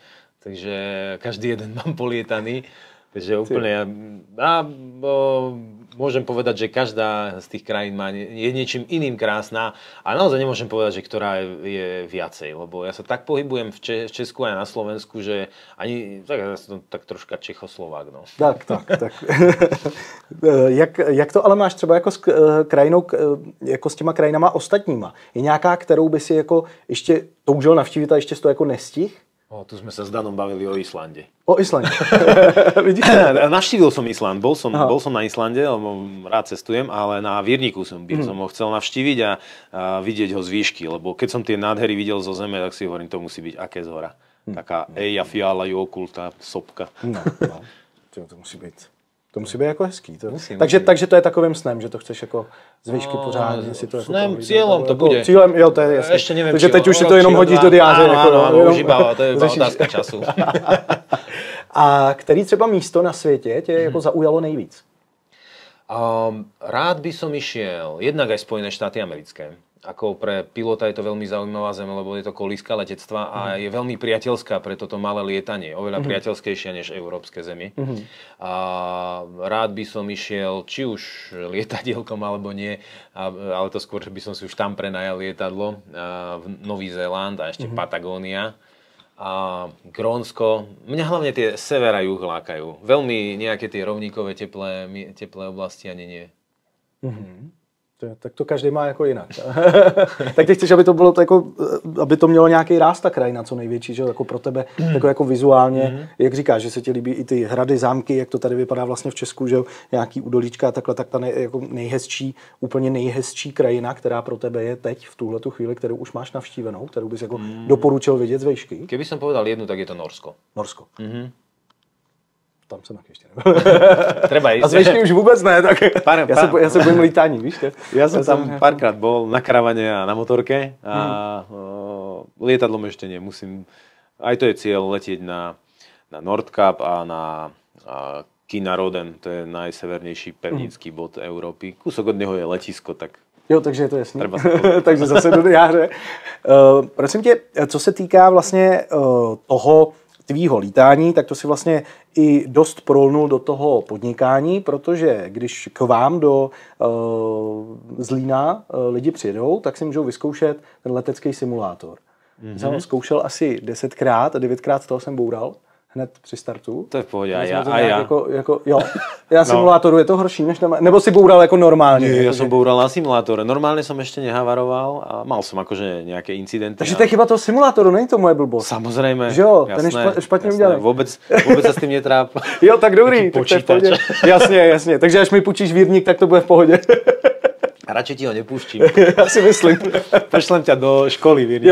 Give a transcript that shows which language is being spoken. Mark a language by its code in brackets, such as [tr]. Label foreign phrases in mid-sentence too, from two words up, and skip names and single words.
[sk] Takže každý jeden mám polietaný. Takže úplne môžem povedať, že každá z tých krajín je niečím iným krásna a naozaj nemôžem povedať, že ktorá je viacej, lebo ja sa tak pohybujem v Česku aj na Slovensku, že ani tak troška Čechoslovák. No. [cs] Tak. Jak to ale máš třeba jako s krajinou, jako s těma krajinama ostatníma? Je nějaká, kterou by si jako ještě toužil navštívit a ještě to jako nestih? [sk] Tu sme sa s Danom bavili o Islande. O Islande. Navštívil som Island. Bol som na Islande, lebo rád cestujem, ale na Vírniku som ho chcel navštíviť a vidieť ho z výšky, lebo keď som tie nádhery videl zo zeme, tak si hovorím, to musí byť aké z hora. Taká Eja Fiala Jokulta sopka. [cs] No. To musí být. To musí být jako hezký. Takže to je takovým snem, že to chceš jako z výšky pořádně si to jako [sk] snem, cieľom to bude. [cs] Cílem, jo, to je jasný. [sk] Ešte neviem, [cs] takže teď už si to jenom hodíš do diáře. [sk] Áno, už iba, to je iba otázka času. [cs] A který třeba místo na světě tě jako zaujalo nejvíc? [sk] Rád by som išiel, jednak aj Spojené štáty americké. Ako pre pilota je to veľmi zaujímavá zem, lebo je to kolíska letectva a je veľmi priateľská pre toto malé lietanie. Oveľa priateľskejšia než európske zemi. A rád by som išiel, či už lietadielkom alebo nie, ale to skôr, že by som si už tam prenajal lietadlo v Nový Zéland a ešte Patagónia. A Grónsko. Mňa hlavne tie sever a juh lákajú. Veľmi nejaké tie rovníkové teplé oblasti ani nie. [cs] Tak to každý má jako jinak. Tak ty chceš, aby to bylo jako, aby to mělo nějaký ráz ta krajina, co největší, že jako pro tebe, jako vizuálně, jak říkáš, že se ti líbí i ty hrady, zámky, jak to tady vypadá vlastně v Česku, že nějaký údolíčka a takhle, tak ta jako úplně nejhezčí krajina, která pro tebe je teď v tuhletu chvíli, kterou už máš navštívenou, kterou bys jako doporučil vidět z vejšky. [sk] Keby som povedal jednu, tak je to Norsko. Norsko. [cs] Tam jsem taky ještě nebyl. [sk] Treba ísť. [cs] A zvejšky už vůbec ne, tak ja se bojím lítání, víš? [sk] Ja som tam párkrát bol na karavane a na motorke a lietadlom ešte nemusím. Aj to je cieľ letieť na Nordkap a na Kinnarodden, to je najsevernejší pevninský bod Európy. Kúsok od neho je letisko, tak... [cs] Jo, takže je to jasný. Takže zase do diáře. Prosím tě, co se týká vlastně toho tvýho lítání, tak to si vlastně i dost prolnul do toho podnikání, protože když k vám do Zlína lidi přijedou, tak si můžou vyzkoušet ten letecký simulátor. Jsem ho zkoušel asi 10krát a 9krát z toho jsem boural hned při startu. To je v pohodě, a já. Jo. Na simulátoru je to horší, než nebo si boural jako normálně? [sk] Nie, ja som boural na simulátore. Normálne som ešte nehavaroval a mal som akože nejaké incidenty. [cs] Takže to je chyba toho simulátoru, není to moje blbost. [sk] Samozrejme. [cs] Že jo, ten je špatně udělaný. [sk] Vôbec sa s tým netráp. [cs] Jo, tak dobrý. Tak jasně. Takže až mi půjčíš vírník, tak to bude v pohodě. [sk] A radšej ti ho nepúštím. [cs] Já si myslím. [sk] Pošlem ťa do školy vírník.